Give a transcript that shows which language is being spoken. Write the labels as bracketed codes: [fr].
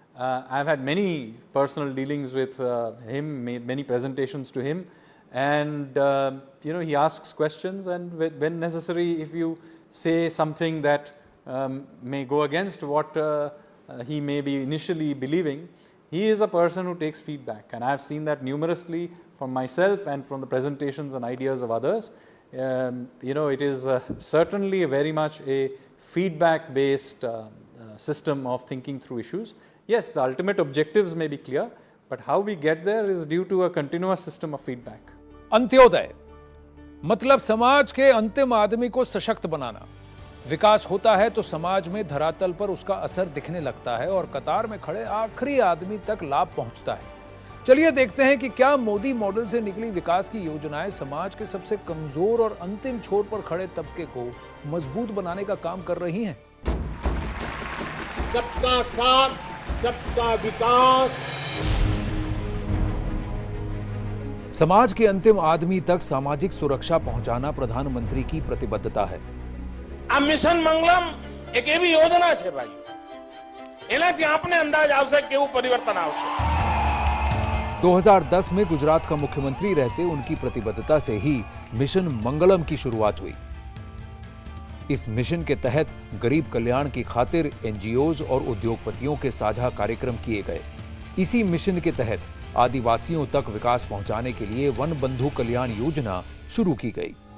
[en] I've had many personal dealings with him, made many presentations to him, and he asks questions, and when necessary, if you say something that may go against what he may be initially believing, he is a person who takes feedback, and I've seen that numerously from myself and from the presentations and ideas of others. It is certainly very much a feedback based system of thinking through issues. Yes, the ultimate objectives may be clear, but how we get there is due to a continuous system of feedback. [hi] Antyodaya मतलब समाज के अंतिम आदमी को सशक्त बनाना। विकास होता है तो समाज में धरातल पर उसका असर दिखने लगता है और कतार में खड़े आखिरी आदमी तक लाभ पहुंचता है। चलिए देखते हैं कि क्या मोदी मॉडल से निकली विकास की योजनाएं समाज के सबसे कमजोर और अंतिम छोर पर खड़े तबके को मजबूत बनाने का काम कर रही हैं। सबका साथ, सबका विकास। समाज के अंतिम आदमी तक सामाजिक सुरक्षा पहुंचाना प्रधानमंत्री की प्रतिबद्धता है। [gu] આ મિશન મંગલમ એક એવી યોજના છે ભાઈ, એનાથી આપણે અંદાજ આવશે કેવું પરિવર્તન આવશે। [hi] 2010 में गुजरात का मुख्यमंत्री रहते उनकी प्रतिबद्धता से ही मिशन मंगलम की शुरुआत हुई। इस मिशन के तहत गरीब कल्याण की खातिर एनजीओज और उद्योगपतियों के साझा कार्यक्रम किए गए। इसी मिशन के तहत आदिवासियों तक विकास पहुंचाने के लिए वन बंधु कल्याण योजना शुरू की गई।